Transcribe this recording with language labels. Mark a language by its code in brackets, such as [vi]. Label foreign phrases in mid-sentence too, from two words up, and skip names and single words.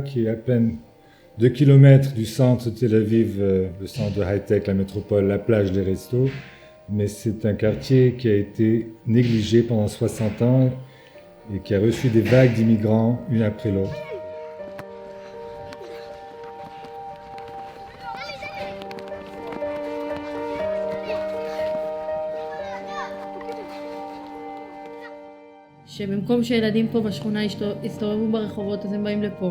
[fr] qui est à peine 2 km du centre de Tel Aviv, le centre de high-tech, la métropole, la plage, les restos. Mais c'est un quartier qui a été négligé pendant 60 ans et qui a reçu des vagues d'immigrants, une après l'autre. [he] שבמקום שילדים פה בשכונה יסתובבו ברחובות, אז הם באים לפה.